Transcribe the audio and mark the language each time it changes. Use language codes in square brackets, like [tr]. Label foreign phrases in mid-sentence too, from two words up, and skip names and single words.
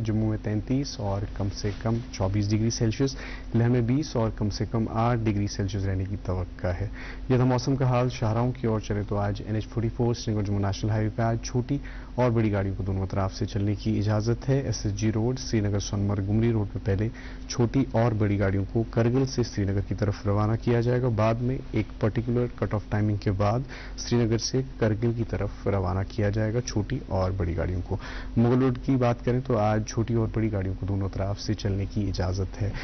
[ur] جموں میں 33 اور کم سے کم 24 [en] degree Celsius, [ur] لہ میں 20 اور کم سے کم 8 [en] degree Celsius [ur] رہنے کی توقع ہے۔ یہ تھا موسم کا حال۔ شاہراہوں کی اور چلے تو آج NH44 سری نگر جموں [en] national highway [ur] پہ آج چھوٹی اور بڑی گاڑیوں کو دونوں اطراف سے چلنے کی اجازت ہے۔ SSG روڈ سری نگر سونمرگ گمری روڈ پہ پہلے چھوٹی اور بڑی گاڑیوں کو کرگل سے سری نگر کی طرف روانہ کیا جائے گا، بعد میں ایک [en] particular cut off timing [ur] کے بعد سری نگر سے کرگل کی طرف روانہ کیا جائے گا چھوٹی اور بڑی گاڑیوں کو۔ مغل روڈ کی بات کریں تو آج چھوٹی اور بڑی گاڑیوں کو دونوں طرف سے چلنے کی اجازت ہے۔